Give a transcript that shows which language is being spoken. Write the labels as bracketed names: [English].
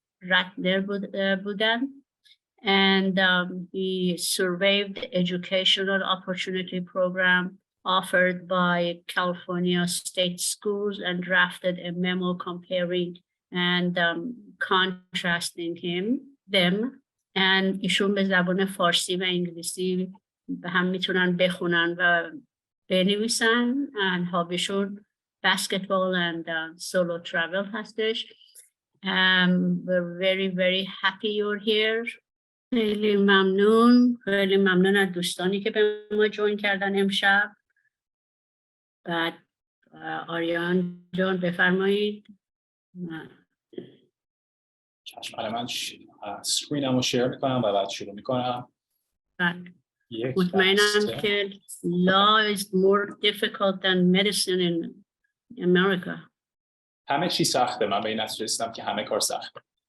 [English] Ratner Budan. And he surveyed the educational opportunity program offered by California state schools and drafted a memo comparing and contrasting them. [Persian] And ایشون به زبان فارسی و انگلیسی هم میتونن بخونن و بنویسن. [English] and هابیشون basketball and solo travel هستش. We're very very happy you're here. [Persian] خیلی ممنون از دوستانی که به ما جوین کردن امشب. بعد آریان جان بفرمایید. چشم. من سکرینمو شیر میکنم و بعد شروع میکنم. مطمئنم که [English] law is more difficult than medicine in America. [Persian] همه چی سخته. من به این نتیجه رسیدم که همه کار سخته.